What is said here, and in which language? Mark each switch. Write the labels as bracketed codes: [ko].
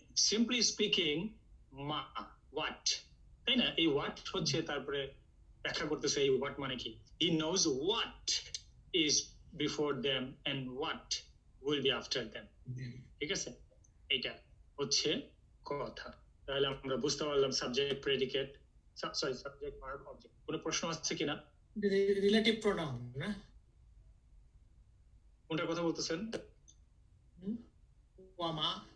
[en] Simply speaking, মা, what, [bn] তাই না? এই what হচ্ছে, তারপরে ব্যাখ্যা করতেছে এই what মানে কি। [en] He knows what is before them and what will be after them. [bn] ঠিক আছে, এইটা হচ্ছে কথা। তাহলে আমরা বুঝতে পারলাম subject, predicate, subject, verb, object. কোনো প্রশ্ন আছে কিনা? রিলেটিভ প্রোনাউন না? কোনটার কথা বলতেছেন? [ar] ওয়ামা।